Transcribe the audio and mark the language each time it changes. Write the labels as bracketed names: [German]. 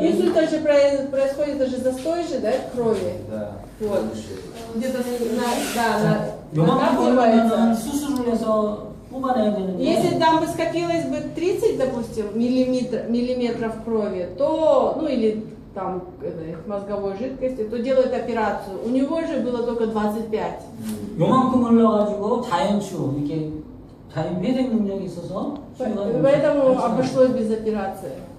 [Russian] инсульт же происходит даже застой же, да, крови. Да. Вот. Где-то [Korean] 요만큼 보면은 [Russian] накапливается. [Korean] 수술을 해서 뽑아내야 되는데 [Russian] Если там бы скопилось бы 30, допустим, миллиметров крови, то, ну или там мозговой жидкости, то делают операцию. У него же было только 25. [Korean] 요만큼 흘러가지고 자연 치유 이렇게 자연 회생 능력이 있어서 치유가 [Russian] Поэтому обошлось без операции.